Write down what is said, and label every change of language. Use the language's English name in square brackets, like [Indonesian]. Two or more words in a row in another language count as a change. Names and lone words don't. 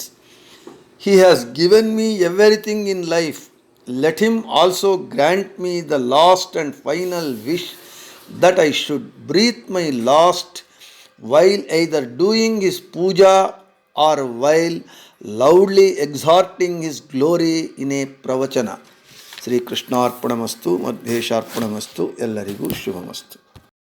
[English] He has given me everything in life. Let him also grant me the last and final wish, that I should breathe my last while either doing his puja or while loudly exhorting his glory in a pravachana. [Sanskrit] ಶ್ರೀ ಕೃಷ್ಣಾರ್ಪಣಮಸ್ತು, ಮಧ್ವೇಶಾರ್ಪಣಮಸ್ತು. [Kannada] ಎಲ್ಲರಿಗೂ ಶುಭಮಸ್ತು.